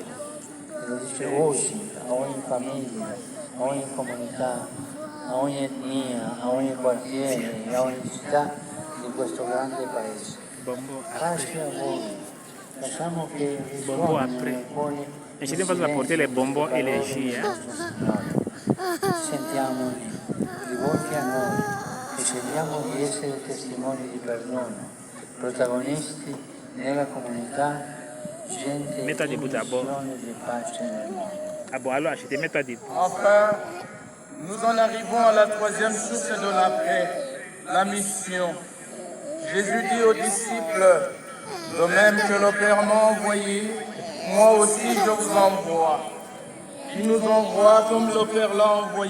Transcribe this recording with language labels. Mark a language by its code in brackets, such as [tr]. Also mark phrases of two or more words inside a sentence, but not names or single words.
[it] Lo dice oggi a ogni famiglia, a ogni comunità, a ogni etnia, a ogni quartiere, a ogni città di questo grande paese. Pace a voi. Facciamo che risuoni nei cuori [fr] Et je vais apporter les bonbons et les jus. [it] Sentiamoli rivolti a noi e scegliamo di essere testimoni di perdono, protagonisti nella comunità, gente in missione di pace nel mondo. [fr] Ah bon, alors achetez, mets-toi dit. Enfin, nous en arrivons à la troisième source de la paix, la mission. Jésus dit aux disciples, de même que le Père m'a envoyé, moi aussi je vous envoie. Il nous envoie comme le Père l'a envoyé.